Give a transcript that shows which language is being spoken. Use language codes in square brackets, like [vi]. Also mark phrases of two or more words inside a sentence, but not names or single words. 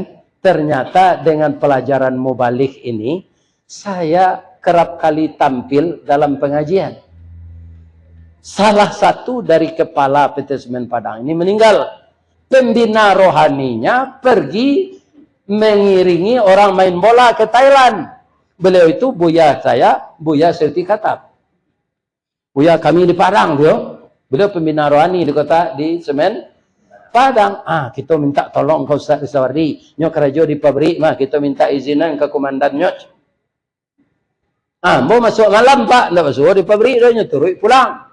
[id] Ternyata dengan pelajaran mubalik ini, saya kerap kali tampil dalam pengajian. Salah satu dari kepala PT Semen Padang ini meninggal. Pembina rohaninya pergi mengiringi orang main bola ke Thailand. Beliau itu buya saya, Buya Serti Katap. Buya kami di Padang dia. Beliau pembina rohani di Semen Padang. [min] Kita minta tolong ke Ustaz Risawardi. Nyo kerja di pabrik mah kita minta izinan ke komandan nyo. Mau masuk malam Pak, ndak masuk di pabrik dah nyo turun pulang.